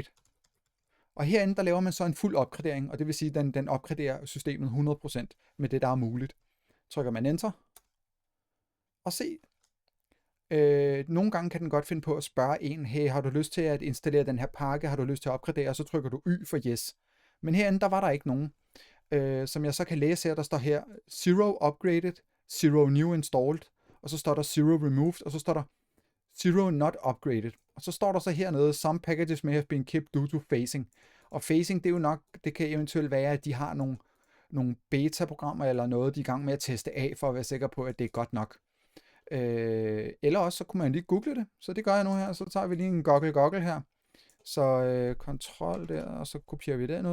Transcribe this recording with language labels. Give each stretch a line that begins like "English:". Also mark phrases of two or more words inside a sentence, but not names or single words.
Danish: Og herinde der laver man så en fuld opgradering, og det vil sige, at den opgraderer systemet 100% med det, der er muligt. Trykker man enter, og se. Nogle gange kan den godt finde på at spørge en, hey, har du lyst til at installere den her pakke, har du lyst til at opgradere, og så trykker du
English: Y for yes.
Danish: Men herinde, der var der ikke nogen. Som jeg så kan læse her, der står her,
English: 0 upgraded, 0 new installed,
Danish: og så står der 0 removed, og så står der 0
English: not upgraded.
Danish: Og så står der så hernede,
English: some packages may have been kept due to phasing.
Danish: Og phasing, det er jo nok, det kan eventuelt være, at de har nogle beta-programmer eller noget, de er i gang med at teste af, for at være sikker på, at det er godt nok. Eller også så kunne man lige google det. Så det gør jeg nu her. Så tager vi lige en Google her. Så kontrol der, og så kopierer vi den ud.